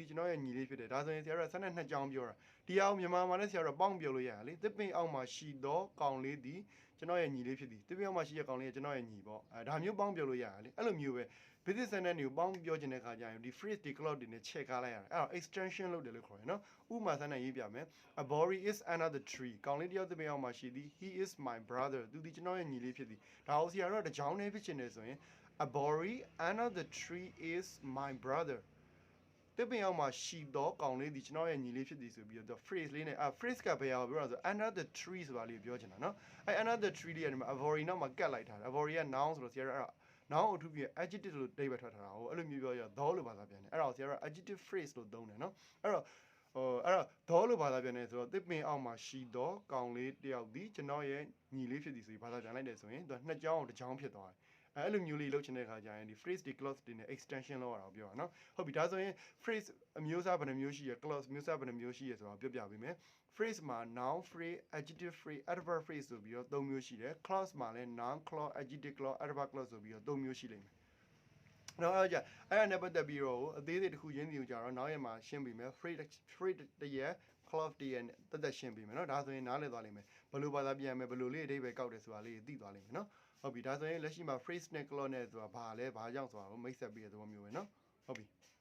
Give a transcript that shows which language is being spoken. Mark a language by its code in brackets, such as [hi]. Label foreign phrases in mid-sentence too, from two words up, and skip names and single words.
[my] ကျွန်တော်ရဲ့ညီလေးဖြစ်တယ်ဒါဆိုရင်ဆရာတို့12ကြောင်းပြောတာဒီအောင်မြန်မာမှာလည်းဆရာတို့ပေါင်းပြောလို့ရရလေသစ်ပင်အောင်မှာရှိတော့ကောင်လေးဒီကျွန်တော်ရဲ့ညီလေးဖြစ်သည်သစ်ပင်အောင်မှာရှိတဲ့ကောင်လေးကကျွန်တော်ရဲ့ညီပေါ့ဒါမျိုးပေါင်းပြောလို့ရရလေအဲ့လိုမျိုးပဲ [en] basic sentence [my] တွေကိုပေါင်းပြောချင်တဲ့အခါကျရင်ဒီ phrase တွေ clause တွေနဲ့ချက်ကားလိုက်ရတယ်အဲ့တော့ extension လုပ်တယ်လို့ခေါ်တယ်နော်ဥပမာ sentence ရေးပြမယ် [en] a boy is another tree [my] ကောင်လေးတယောက်သစ်ပင်အောင်မှာရှိသည် [en] he is my brother [my] သူဒီကျွန်တော်ရဲ့ညီလေးဖြစ်သည်ဒါအောင်ဆရာတို့ကတကြောင်းနဲ့ဖြစ်ချင်တယ်ဆိုရင် [en] a boy another tree is my brother [my] တပင်အောင်မှာရှိတော့ကောင်လေးဒီကျွန်တော်ရဲ့ညီလေးဖြစ်သည်ဆိုပြီးတော့ phrase လေးနဲ့phrase ကဘယ်အောင်ပြောတာဆို [en] another tree [my] ဆိုတာလေးပြောချင်တာနော်အဲ့ another tree လေးကနေမှာ [en] a boy [my] နောက်မှာကတ်လိုက်ထားတယ် [en] a boy [my] က noun ဆိုတော့ဆရာတို့အဲ့နောင်အထူးပြ adjective လို့အဓိပ္ပာယ်ထွက်ထားတာဟိုအဲ့လိုမျိုးပြောရတော့လို့ဘာသာပြန်တယ်အဲ့ဒါကိုဆရာတို့ [en] adjective phrase [my] လို့သုံးတယ်နော်အဲ့တော့ဒေါ်လို့ဘာသာပြန်တယ်ဆိုတော့တစ်ပင် အောက်မှာရှိတော့ကောင်လေးတယောက်ဒီကျွန်တော်ရဲ့ညီလေးဖြစ်သည်ဆိုပြီးဘာသာပြန်လိုက်တယ်ဆိုရင်သူကနှစ်ကြောင်းတစ်ကြောင်းဖြစ်သွားတယ်အဲ့လိုမျိုးလေးလုပ်ချင်တဲ့အခါကျရင်ဒီ phrase တွေ clause တွေနဲ့ extension လောက်ရအောင်ပြောတာနော်ဟုတ်ပြီဒါဆိုရင် phrase အမျိုးအစားဘယ်နှမျိုးရှိရ clause မျိုးစားဘယ်နှမျိုးရှိရဆိုတော့ပြောပြ ပေးမယ် phrase မှာ [en] noun phrase adjective phrase adverb phrase [my] ဆိုပြီးတော့၃မျိုးရှိတယ် clause မှာလည်း [en] noun clause adjective clause adverb clause [my] ဆိုပြီးတော့၃မျိုးရှိလိမ့်မယ်နော်အဲ့ဒါနဲ့ပတ်သက်ပြီးတော့အသေးစိတ်တစ်ခုချင်းစီကိုကြာတော့နောက်ရက်မှာရှင်းပြီးမယ် phrase တရ clause တရတက်ရှင်းပြီးမယ်နော်ဒါဆိုရင်နားလည်သွားလိမ့်မယ်ဘယ်လိုဘာသာပြန်မယ်ဘယ်လိုလေးအဓိပ္ပာယ်ကောက်တယ်ဆိုတာလေးသိသွားလိမ့်မယ်နော်ဟုတ်ပြီဒါဆိုရင်လက်ရှိမှာ phrase နဲ့ clause နဲ့ဆိုတာဘာလဲဘာကြောင့်ဆိုတာကိုမိတ်ဆက်ပြီးတဲ့သဘောမျိုးပဲနော်ဟုတ်ပြီ